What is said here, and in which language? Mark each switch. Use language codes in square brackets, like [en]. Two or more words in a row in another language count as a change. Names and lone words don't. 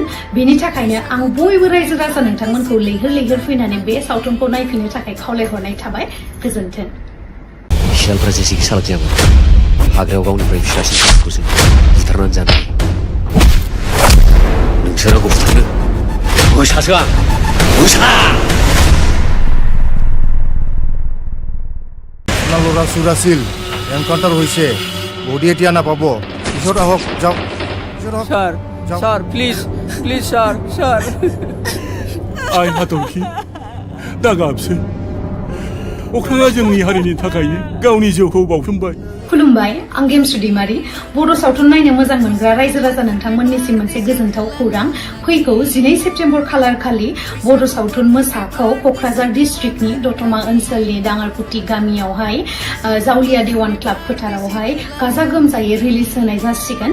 [brx] बेनि थाखायनो आं बयबो रायजो राजा नोंथांमोनखौ लैहोर लैहोर फैनानै बे सावथुनखौ नायफैनो थाखाय खावलायहरनाय थाबाय। गोजोन्थों। सियालफ्रा जेसेखि सालाक जायामोन, हाग्रायाव गावनिफ्राय फिसासिन सासेखौसो बुथारनानै जानाय। नोंसोर आंखौ बुथारनो मोसासो आं, मोसा। [as] ল'ৰা চুৰাছিল, এনকাউণ্টাৰ হৈছে, বডি এতিয়া নাপাব, পিছত আহক, যাওক। [en] sir sir please please sir sir. [brx] आइ हाथरखि दा गाबसै, अख्राङा जोंनि हारिनि थाखायनो गावनि जिउखौ बाउसोमबाय। खुलुमबाय, आं गेमस्रि दैमारि बर' सावथुन नायनो मोजां मोनग्रा रायजो राजा नोंथांमोननिसिम मोनसे गोजोनथाव खौरां फैगौ 12 सेप्तेम्बर खालार खालि बर' सावथुन मोसाखौ क'क्राझार डिस्ट्रिक्टनि दतमा ओनसोलनि दाङारकुटि गामियावहाय जावलिया देवान क्लाब फोथारावहाय गाजा गोमजायै रिलिज होनाय जासिगोन।